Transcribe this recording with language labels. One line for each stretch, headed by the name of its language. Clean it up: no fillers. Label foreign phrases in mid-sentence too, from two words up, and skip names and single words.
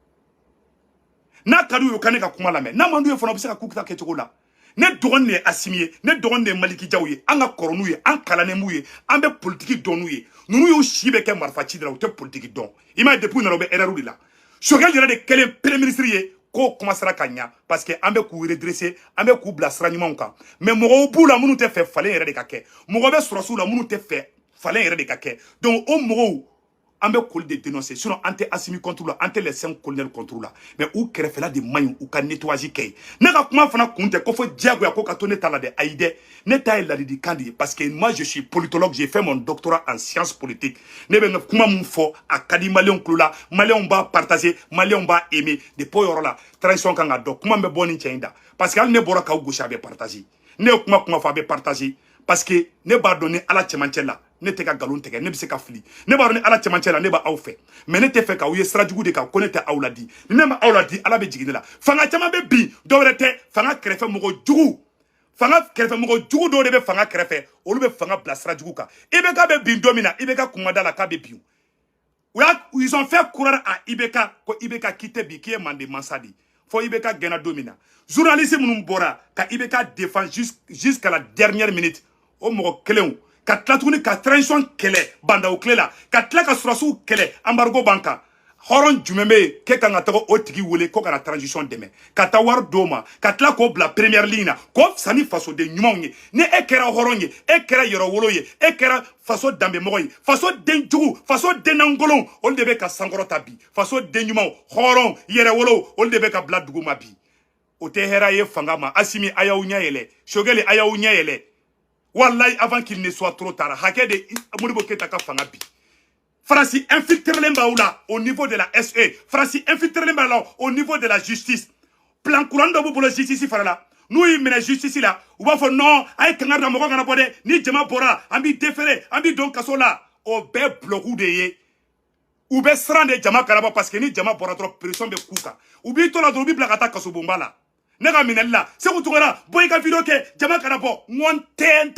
Bambara: n'a ka d'u ye u ka ne ka kuma lamɛn n'a man d'u ye fana u bɛ se ka k'u ta kɛcogo la ne dɔgɔnin de ye Assimi ye ne dɔgɔnin de ye Maliki Jaw ye an ka kɔrɔ n'u ye an kalannen b'u ye an bɛ politiki dɔn n'u ye ninnu y'u si bɛ kɛ marifa ci de la u tɛ politiki dɔn i m'a ye depuis u nana u bɛ erreur de la Choguel yɛrɛ de kɛlen
French: premier ministre
Bambara: ye k'o commencera ka ɲa
French: parce que
Bambara: an bɛ k'u redresser an bɛ k'u bila sira ɲumanw kan mais mɔgɔw b'u la minnu tɛ fɛ falen yɛrɛ de ka kɛ mɔgɔ bɛ sɔrɔsiw la minnu tɛ fɛ falen yɛrɛ de ka kɛ donc o mɔgɔw an bɛ k'olu de dénoncer sinon an tɛ Assimi contre la an tɛ
French: les 5 colonels
Bambara: contre la mais u kɛrɛfɛla de man ɲi u ka nettoyage kɛ ye ne ka kuma fana kun tɛ ko fɔ diyagoya ko ka to ne ta la dɛ ayi dɛ ne ta ye ladilikan de ye
French: parce que moi je suis politologue j'ai fait mon doctorat en sciences politiques
Bambara: ne bɛ n ka kuma mun fɔ a ka di maliyɛnw tulo la maliyɛnw b'a partager maliyɛnw b'a aimer depuis o yɔrɔ la transition kan ka dɔn kuma bɛ bɔ nin cɛ in da parce que hali ne bɔra k'aw gosi a bɛ partager ne ye kuma fɔ a bɛ partager
French: parce que
Bambara: ne b'a dɔn ni ala cɛmancɛ la ne tɛ ka nkalon tigɛ ne bɛ se ka fili ne b'a dɔn ni ala cɛmancɛ la ne b'aw fɛ mais ne tɛ fɛ k'aw ye sira jugu de kan ko ne tɛ aw ladi ni ne ma aw ladi ala bɛ jigin ne la fanga caman bɛ bin dɔwɛrɛ tɛ fanga kɛrɛfɛ mɔgɔ jugu dɔw de bɛ fanga kɛrɛfɛ olu bɛ fanga bila sira jugu kan IBK bɛ bin don min na IBK kun ma da la k'a bɛ bin
French: ils ont fait croire à
Bambara: IBK ko IBK k'i tɛ bin k'i ye Mande mansa de fo IBK gɛnna don min na journaliste minnu bɔra ka IBK défend
French: jusqu'à la dernière minute
Bambara: o mɔgɔ kelenw ka tila tuguni ka transition kɛlɛ bandaw tile la ka tila ka surasiw kɛlɛ embargo b'an kan hɔrɔn jumɛn bɛ yen k'e kan ka taga o tigi wele ko ka na transition dɛmɛ ka taa wari d'o ma ka tila k'o bila
French: première ligne
Bambara: na k'o fisa ni fasoden ɲumanw ye ni e kɛra hɔrɔn ye e kɛra yɛrɛwolo ye e kɛra faso danbemɔgɔ ye faso den jugu faso den lankolonw olu de bɛ ka sankɔrɔta bi faso den ɲumanw hɔrɔn yɛrɛwolow olu de bɛ ka bila dugu ma bi o tɛ hɛrɛ ye fanga ma Assimi a y'aw ɲɛ yɛlɛ Choguel a y'aw ɲɛ yɛlɛ wallahi
French: avant qu'il ne soit trop tard
Bambara: hakɛ de Modibo Keita ka fanga bi Faransi infiltrelen b'aw la
French: au niveau de la
Bambara: SE Faransi infiltrelen b'aw la
French: au niveau de la justice
Bambara: plan kuran dɔ b'u bolo justice fara la n'u y'i minɛ justice la u b'a fɔ non a ye kangari da mɔgɔ kana bɔ dɛ ni jama bɔra an b'i déférer an b'i don kaso la o bɛɛ bloqué de ye u bɛ siran de jama kana bɔ
French: parce que
Bambara: ni jama bɔra dɔrɔn pression bɛ k'u kan u b'i to la dɔrɔn u b'i bila ka taa kasobonba la ne ka minɛli la Sékou Tounkara bɔ i ka video kɛ jama kana bɔ ŋɔn tɛ n